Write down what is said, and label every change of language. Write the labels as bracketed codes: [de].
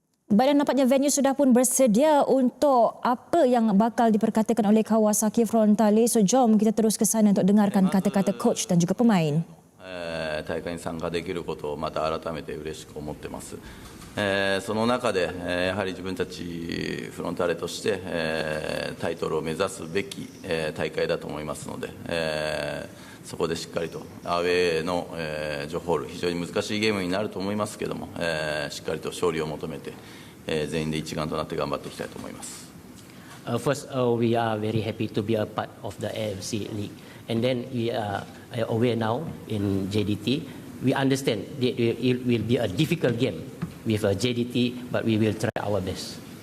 [ms] Baiklah, nampaknya venue sudah pun bersedia untuk apa yang bakal diperkatakan oleh KAWASAKI FRONTALE. So jom kita terus ke sana untuk dengarkan kata-kata coach dan juga pemain. [ja] 大会に参加できることをまた改めて嬉しく思ってます。その中でやはり自分たちフロンターレとしてタイトルを目指すべき大会だと思いますので、そこでしっかりとアウェーのジョホール、非常に難しいゲームになると思いますけども、しっかりと勝利を求めて全員で一丸となって頑張っていきたいと思います。 [en] First, we are very happy to be a part of the AFC League, and then we are aware now in JDT. We understand that it will be a difficult game with JDT, but we will try our best.